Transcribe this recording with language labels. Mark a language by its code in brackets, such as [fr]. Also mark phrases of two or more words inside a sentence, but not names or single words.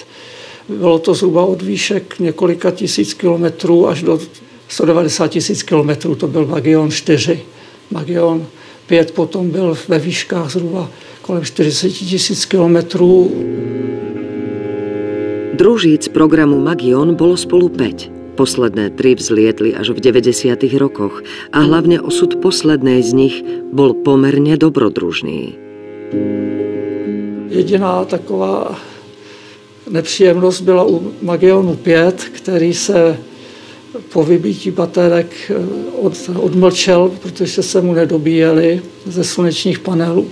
[cs] Bylo to zhruba od výšek několika tisíc kilometrů až do 190 000 kilometrů, to byl Magion 4. Magion 5 potom byl ve výškách zhruba kolem 40 000 kilometrů. [sk] Družíc programu Magion bolo spolu 5. Posledné 3 vzlietli až v 90. rokoch a hlavne osud poslednej z nich bol pomerne dobrodružný. [cs] Jediná taková nepříjemnost byla u Magionu 5, který se po vybití baterek odmlčel, protože se mu nedobíjely ze slunečních panelů.